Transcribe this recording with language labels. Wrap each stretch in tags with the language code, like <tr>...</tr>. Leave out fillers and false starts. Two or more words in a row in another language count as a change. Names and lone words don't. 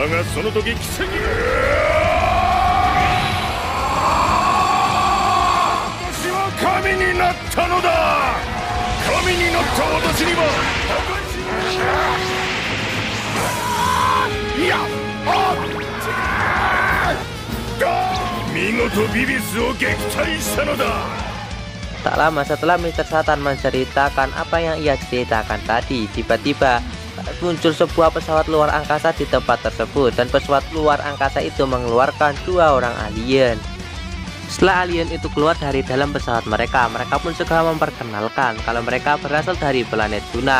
<ja>だがその時奇跡が。私は神になったのだ。神になった私には破壊神見事ビビスを撃退したのだ。</ja> <id>Tak lama setelah Mr. Satan menceritakan apa yang ia ceritakan tadi, tiba-tiba muncul sebuah pesawat luar angkasa di tempat tersebut dan pesawat luar angkasa itu mengeluarkan dua orang alien. Setelah alien itu keluar dari dalam pesawat mereka pun segera memperkenalkan kalau mereka berasal dari planet Sunak.</id>